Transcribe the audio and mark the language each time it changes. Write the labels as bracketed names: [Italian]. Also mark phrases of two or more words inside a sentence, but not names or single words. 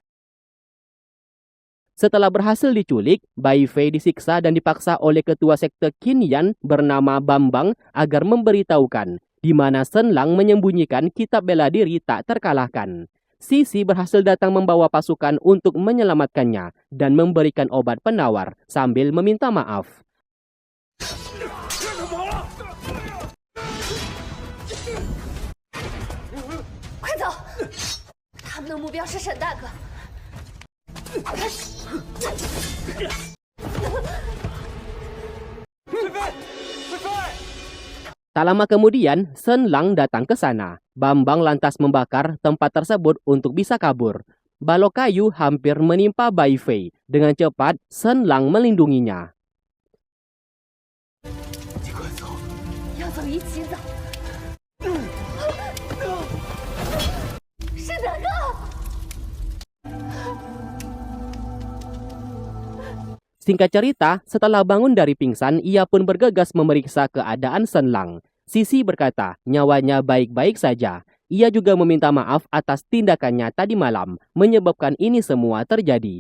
[Indonesian] Setelah berhasil diculik, Bai Fei disiksa dan dipaksa oleh ketua sekte Qin Yan bernama Bambang agar memberitahukan di mana Shen Lang menyembunyikan kitab bela diri tak terkalahkan. Sisi berhasil datang membawa pasukan untuk menyelamatkannya dan memberikan obat penawar sambil meminta maaf. [Chinese] 快走！他们的目标是沈大哥。菲菲，菲菲！ [Indonesian] Tak lama kemudian, Shen Lang datang ke sana. Bambang lantas membakar tempat tersebut untuk bisa kabur. Balok kayu hampir menimpa Bai Fei. Dengan cepat, Shen Lang melindunginya. [Chinese] 你快走！要走一起走。是哪个？ [Indonesian] Singkat cerita, setelah bangun dari pingsan, ia pun bergegas memeriksa keadaan Shen Lang. Sisi berkata, nyawanya baik-baik saja. Ia juga meminta maaf atas tindakannya tadi malam, menyebabkan ini semua terjadi.